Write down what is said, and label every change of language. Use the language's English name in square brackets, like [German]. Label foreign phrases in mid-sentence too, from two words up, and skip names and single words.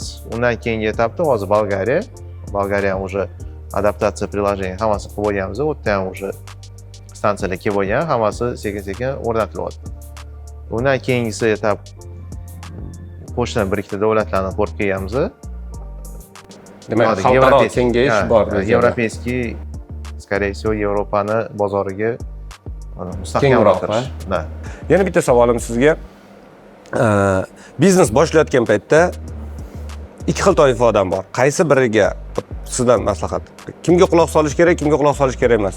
[Uzbek] Undan keyingi etapda hozir Bolgariya ham уже adaptatsiya приложение hammasi qilib bo'lganmiz. U yerda ham уже stansiyalar kelib bo'lgan, hammasi sekin-sekin o'rnatilyapti. Undan keyingisi etap qo'shni bir ikkita davlatlarni ko'rib kelganmiz. Demak, xalqaro kengayish bor. [Russian] Европейский, скорее всего, [Uzbek] Yevropani bozoriga Kengroq, mustahkamlashtirish. Da. Yana bitta savolim sizga. Biznes boshlayotgan paytda ikki xil toifa odam bor. Qaysi biriga sizdan maslahat? Kimga quloq solish kerak, kimga quloq solish kerak emas?